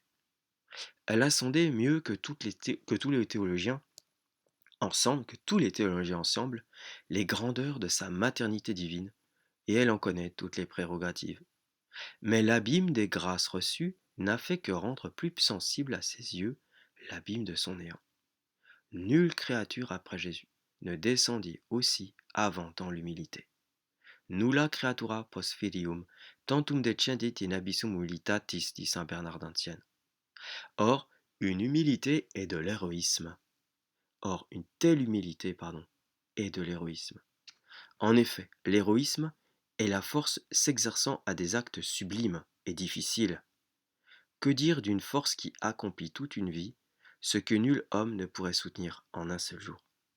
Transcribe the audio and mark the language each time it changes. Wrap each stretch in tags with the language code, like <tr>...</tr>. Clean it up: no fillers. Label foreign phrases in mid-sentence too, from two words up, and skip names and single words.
<fr>Elle a sondé mieux que tous les théologiens ensemble, les grandeurs de sa maternité divine, et elle en connaît toutes les prérogatives. Mais l'abîme des grâces reçues n'a fait que rendre plus sensible à ses yeux l'abîme de son néant. Nulle créature après Jésus ne descendit aussi avant dans l'humilité.</fr> <la>Nulla creatura post filium tantum descendit in abyssum humilitatis,</la> <fr>dit saint Bernard d'Antienne. Or, une humilité est de l'héroïsme. Une telle humilité, est de l'héroïsme. En effet, l'héroïsme est la force s'exerçant à des actes sublimes et difficiles. Que dire d'une force qui accomplit toute une vie, ce que nul homme ne pourrait soutenir en un seul jour?</fr>